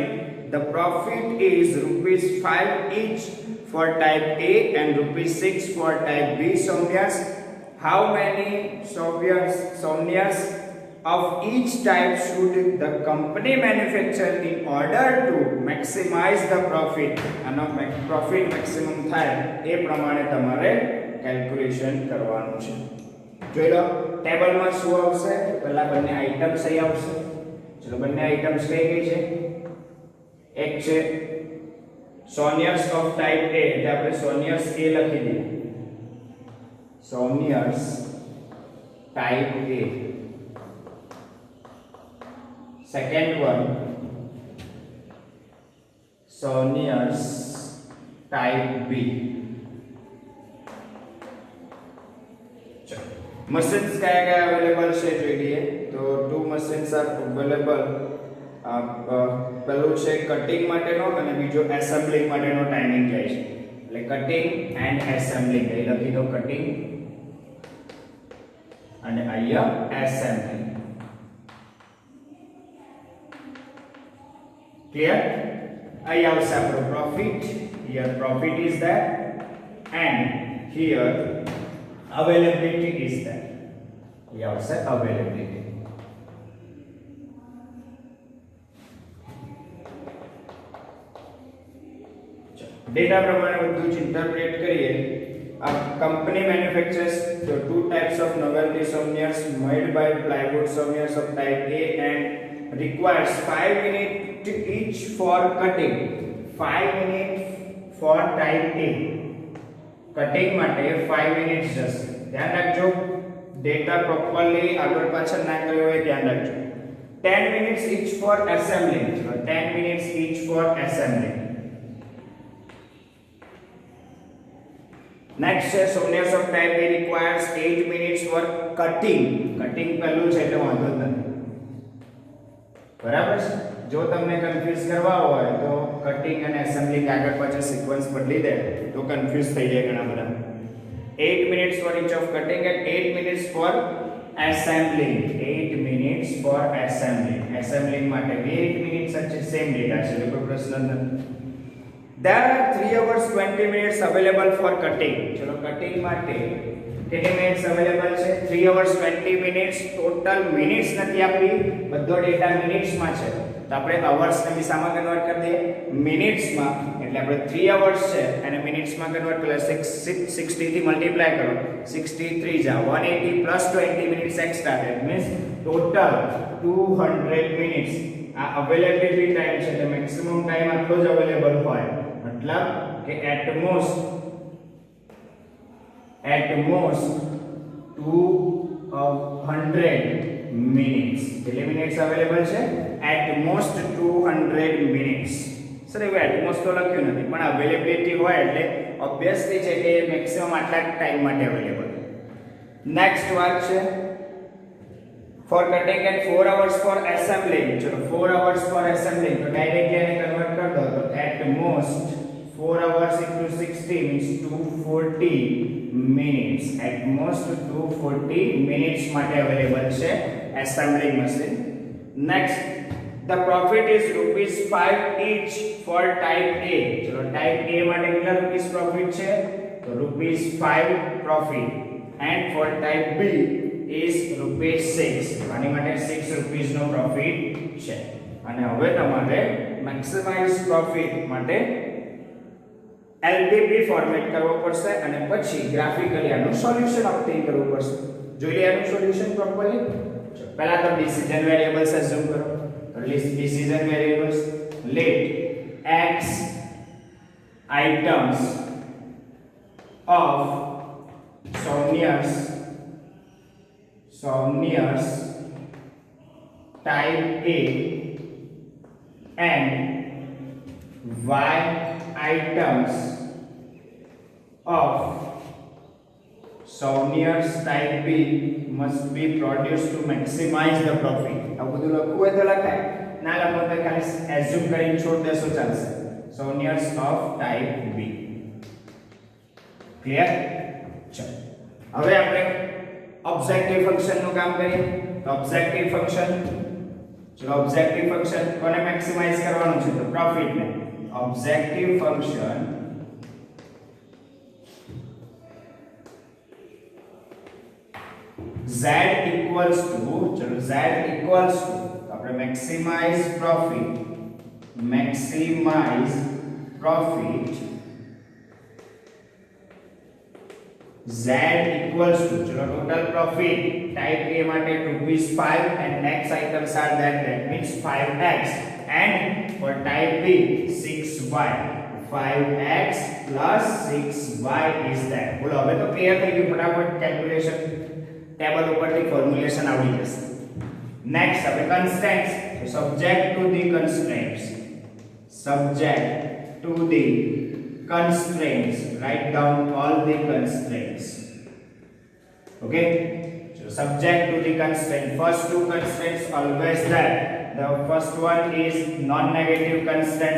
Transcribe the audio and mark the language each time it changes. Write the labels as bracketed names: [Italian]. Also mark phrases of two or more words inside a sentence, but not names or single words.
[English] The profit is rupees 5 each for type A and rupees 6 for type B souvenirs. How many souvenirs of each type should the company manufacture in order to maximize the profit? [Gujarati] અને [English] profit maximum [Gujarati] થાય એ પ્રમાણે તમારે કેલ્ક્યુલેશન કરવાનું છે. જોઈ લો ટેબલમાં શું આવશે. પહેલા બંને આઇટમ્સ અહીં આવશે. ચલો બંને આઇટમ્સ કઈ કઈ છે. એક છે [English] souvenirs of type A, [Gujarati] એટલે આપણે [English] souvenirs A [Gujarati] લખી દઈએ. [English] souvenirs type A. Second one, Sauniers type B. Machines क्या available [Gujarati] છે જોઈએ તો [English] two machines are available. [Gujarati] પહેલું છે કટિંગ માટેનો અને બીજો એસેમ્બલિંગ માટેનો ટાઈમિંગ જાય છે. એટલે [English] cutting and assembling [Gujarati] એ લખી દો, કટિંગ અને અહીંયા એસેમ્બલિંગ. [English] Clear? I also have profit. Here profit is there and here availability is there. We also have availability. [Gujarati] Data प्रमाणे બધું જ ઇન્ટરપ્રેટ કરીએ. [English] A company manufactures the two types of novelty souvenirs made by plywood. Souvenirs of type A and requires 5 minutes each for cutting, 5 minutes for type A. [Gujarati] Cutting માટે 5 minutes જશે. ધ્યાન રાખજો, [English] data properly [Gujarati] આગળ પાછળ ના કર્યો હોય ધ્યાન રાખજો. [English] 10 minutes each for assembling. 10 minutes each for assembling. Next છે souvenirs of type A requires 8 minutes for cutting. [Gujarati] Cutting પહેલું છે એટલે વાંધો જ નથી. બરાબર છે. જો તમને કન્ફ્યુઝ કરવા હોય તો કટિંગ અને એસેમ્બલિંગ આગળ પાછળ સિક્વન્સ બદલી દે તો કન્ફ્યુઝ થઈ જાય ઘણા બધા. [English] 8 minutes for each of cutting and 8 minutes for assembling. 8 minutes for assembling. [Gujarati] Assembling માટે 8 minutes છે, [English] same data [Gujarati] છે, કોઈ પ્રશ્ન નથી. [English] There are 3 hours 20 minutes available for cutting. [Gujarati] ચલો કટિંગ માટે કેટલી [English] minutes available [Gujarati] છે? [English] 3 hours 20 minutes. total minutes [Gujarati] નથી આપી, બધો [English] data minutes [Gujarati] માં છે. તો આપણે અવર્સ ને દિશામાં કન્વર્ટ કરી દઈએ મિનિટ્સ માં. એટલે આપણે 3 hours છે અને મિનિટ્સ માં કન્વર્ટ પેલા 60 થી મલ્ટીપ્લાય કરો. 63 જા 180 [English] plus 20 minutes extra. that means total 200 minutes. [Gujarati] આ [English] availability time [Gujarati] છે, એટલે [English] maximum time [Gujarati] આટલો જ અવેલેબલ હોય. [Hindi] मतलब कि [English] at most 200 minutes. [Gujarati] કેટલી [English] minutes available [Gujarati] છે? [English] at most 200 minutes. [Gujarati] સર એવું [English] at most [Gujarati] તો લખ્યું નથી, પણ અવેલેબિલિટી હોય એટલે ઓબ્વિયસલી છે કે મેક્સિમમ આટલા ટાઈમ માટે અવેલેબલ. [English] નેક્સ્ટ [Gujarati] વાત છે [English] for cutting and 4 hours for assembling. ચલો 4 hours for assembling [Gujarati] તો ડાયરેક્ટલી એને કન્વર્ટ કરી દો તો [English] at most 4 hours into 60 means 240 minutes. At most 240 minutes માટે અવેલેબલ છે assembling machine. Next, the profit is rupees 5 each for type A. [Gujarati] ચલો [English] type A [Gujarati] માટે કેટલા [English] rupees profit [Gujarati] છે? તો [English] rupees 5 profit. And for type B is rupees 6. [Gujarati] આની માટે 6 રૂપીસ નો પ્રોફિટ છે. અને હવે તમારે [English] maximize profit [Gujarati] માટે [English] LPP format [Gujarati] કરવો પડશે અને પછી ગ્રાફિકલી આનું [English] solution obtain [Gujarati] કરવું પડશે. જોઈ લે આનું [English] solution properly. [Gujarati] પહેલા તો [English] decision variables assume [Gujarati] કરો. [English] તો list decision variables let x items of Sauniers type A and y items of Sauniers type B must be produced to maximize the profit. [Gujarati] આ બધું લખવું હોય તો લખાય, ના લખવું તો ખાલી એઝ્યુમ કરીને છોડ દેશો ચાલશે. [English] Sauniers of type B. ક્લિયર? [Gujarati] ચલો હવે આપણે [English] objective function [Gujarati] નું કામ કરીએ. તો [English] objective function, [Gujarati] ચલો [English] objective function [Gujarati] કોને મેક્સિમાઇઝ કરવાનું છે? [English] તો પ્રોફિટ ને. objective function z equals to, ચલો z equals to આપણે maximize profit z equals to, ચલો total profit type A માટે ₹5 and next items are that means 5x and for type B 6y. 5x plus 6y is that. [Gujarati] બોલો હવે તો ક્લિયર થઈ ગયું. ફટાફટ [English] calculation table [Gujarati] ઉપરથી ફોર્મ્યુલેશન આવડી જશે. [English] નેક્સ્ટ આપણે constraints. subject to the constraints, write down all the constraints. Okay, so subject to the constraint. First two constraints always there. The first one is non-negative constraints.